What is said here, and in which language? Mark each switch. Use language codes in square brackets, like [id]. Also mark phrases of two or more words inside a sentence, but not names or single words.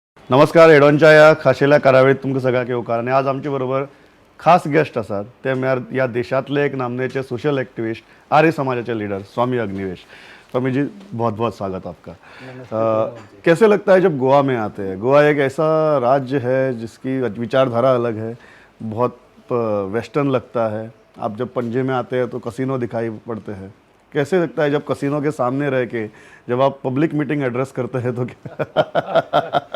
[kok] नमस्कार. एडॉनच्या या खाशेल्या करावेळीत तुमचं सगळ्यांक येवकार. आणि आज आमचे बरोबर खास गेस्ट आसात. ते म्हळ्यार या देशातले एक नामनेचे [en] social activist, [kok] आर्य समाजाचे लीडर स्वामी अग्निवेश. [hi] स्वामी जी, बहुत बहुत स्वागत आपका. कैसे लगता है जब गोवा में आते हैं? गोवा एक ऐसा राज्य है जिसकी विचारधारा अलग है, बहुत वेस्टर्न लगता है. आप जब पणजी में आते हैं तो कसिनो दिखाई पड़ते हैं. कैसे लगता है जब कसिनो के सामने रह के जब आप [en] public meeting address [hi] करते हैं तो क्या?